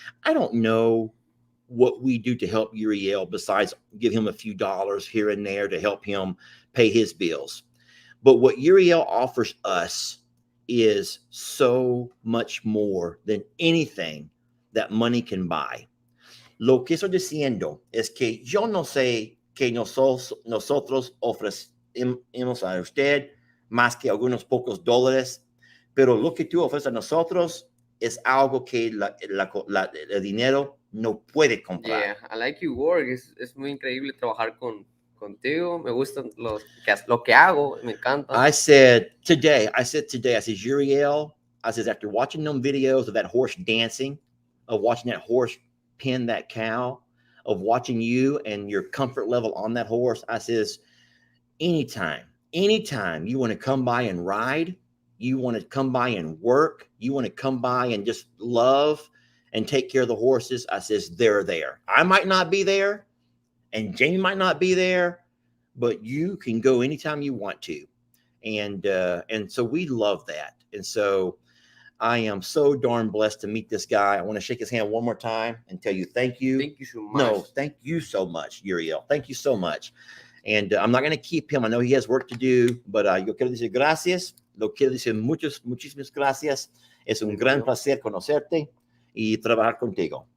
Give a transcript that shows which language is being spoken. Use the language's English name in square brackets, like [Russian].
[English] I don't know what we do to help Uriel besides give him a few dollars here and there to help him pay his bills. But what Uriel offers us is so much more than anything that money can buy. [Spanish] Lo que estoy diciendo es que yo no sé que nosotros ofrecemos a usted más que algunos pocos dólares, pero lo que tú ofreces a nosotros es algo que el dinero no puede comprar. [English] Yeah, I like your work. [Spanish] Es muy increíble trabajar contigo. Me gusta lo que hago. Me encanta. [English] I said today, Uriel, after watching them videos of that horse dancing, of watching that horse pin that cow, of watching you and your comfort level on that horse, I says, anytime you want to come by and ride, you want to come by and work, you want to come by and just love and take care of the horses, I says, they're there. I might not be there and Jamie might not be there, but you can go anytime you want to. And so we love that. And so I am so darn blessed to meet this guy. I want to shake his hand one more time and tell you thank you. Thank you so much. No, thank you so much, Uriel. Thank you so much. And I'm not going to keep him. I know he has work to do, but [Spanish] yo quiero decir gracias. Lo quiero decir muchísimas gracias. Es un gran placer conocerte y trabajar contigo.